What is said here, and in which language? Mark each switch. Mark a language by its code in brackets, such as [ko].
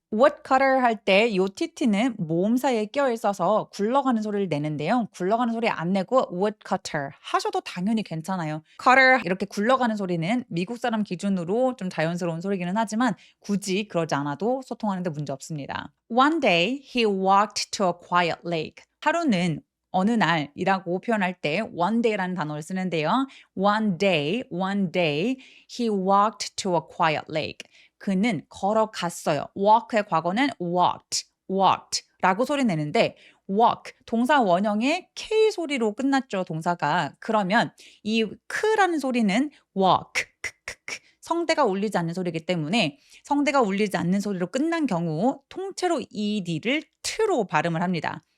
[ko] woodcutter 할 때 요 TT는 모음 사이에 끼어 있어서 굴러가는 소리를 내는데요. 굴러가는 소리 안 내고 woodcutter 하셔도 당연히 괜찮아요. cutter 이렇게 굴러가는 소리는 미국 사람 기준으로 좀 자연스러운 소리기는 하지만 굳이 그러지 않아도 소통하는데 문제 없습니다. [en] One day he walked to a quiet lake. [ko] 하루는 어느 날이라고 표현할 때 [en] one day [ko] 라는 단어를 쓰는데요. [en] one day he walked to a quiet lake. [ko] 그는 걸어갔어요. walk의 과거는 walked 라고 소리 내는데 walk 동사 원형의 K 소리로 끝났죠. 동사가. 그러면 이 크라는 소리는 walk 성대가 울리지 않는 소리이기 때문에 성대가 울리지 않는 소리로 끝난 경우 통째로 ED를 t로 발음을 합니다.